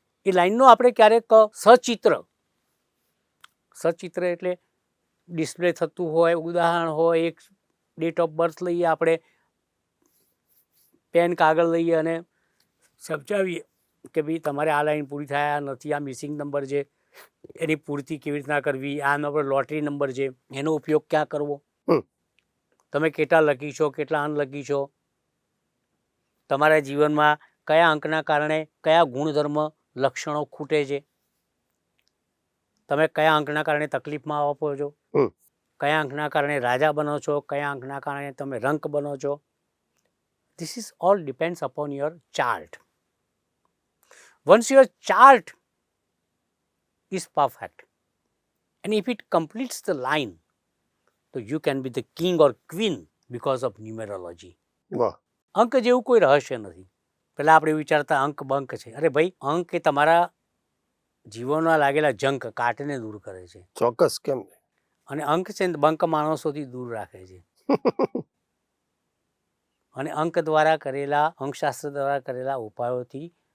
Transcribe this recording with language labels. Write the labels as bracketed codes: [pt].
[gu] એ લાઈનનો આપણે ક્યારેક સચિત્ર એટલે ડિસ્પ્લે થતું હોય, ઉદાહરણ હોય, એક ડેટ ઓફ બર્થ લઈએ આપણે, પેન કાગળ લઈએ અને સમજાવીએ કે ભાઈ તમારે આ લાઈન પૂરી થાય, આ નથી, આ મિસિંગ નંબર છે, એની પૂર્તિ કેવી રીતના કરવી, આ નંબર લોટરી નંબર છે, એનો ઉપયોગ ક્યાં કરવો, તમે કેટલા લકી છો, કેટલા અનલકી છો, તમારા જીવનમાં કયા અંકના કારણે કયા ગુણધર્મ લક્ષણો ખૂટે છે, તમે કયા અંકના કારણે તકલીફમાં આપો છો, કયા અંકના કારણે રાજા બનો છો, કયા અંકના કારણે તમે રંક બનો છો. [en] This is all depends upon your chart. Once your chart is perfect and if it completes the line, so you can be the king or queen because of numerology. [gu] અંક જેવું કોઈ રહસ્ય નથી. પહેલાં આપણે વિચારતા અંક બંક છે. અરે ભાઈ, અંક એ તમારા જીવનમાં લાગેલા જંક, કાટને દૂર કરે છે. ચોક્કસ. કેમ? અને અંક છે બંક માણસોથી દૂર રાખે છે. અને અંક દ્વારા કરેલા, અંકશાસ્ત્ર દ્વારા કરેલા ઉપાયોથી